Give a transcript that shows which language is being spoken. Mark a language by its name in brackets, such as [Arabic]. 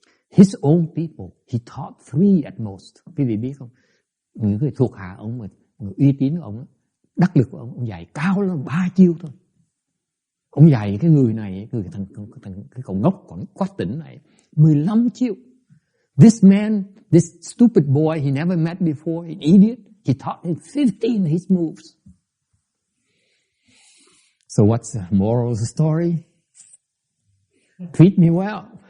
[English] His own people, he taught 3 at most. [Vietnamese] Quý vị biết không? Những người thuộc hạ ông mà người uy tín của ông, đắc lực của ông dạy cao lắm 3 chiêu thôi. Ông dạy cái người này, cái cậu ngốc còn quá tỉnh này 15 chiêu. [English] This man, this stupid boy he never met before, an idiot, he taught him 15 his moves. So what's the moral of the story? Treat me well.